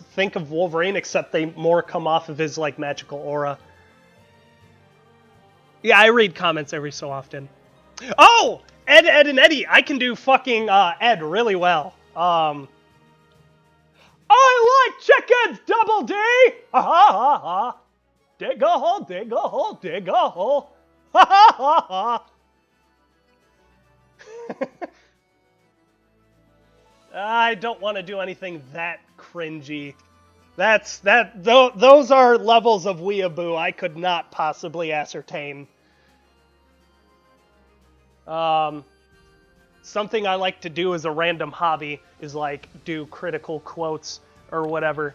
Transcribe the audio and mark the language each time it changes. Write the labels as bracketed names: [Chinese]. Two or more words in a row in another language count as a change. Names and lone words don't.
[English] Think of Wolverine, except they more come off of his like magical aura. Yeah, I read comments every so often. Oh! Ed, and Eddie! I can do fucking Ed really well. I like chickens, Double D! Ha ha ha ha! Dig a hole, dig a hole, dig a hole! Ha ha ha ha! I don't want to do anything that cringy. Those are levels of weeaboo I could not possibly ascertain. Something I like to do as a random hobby is like do critical quotes or whatever.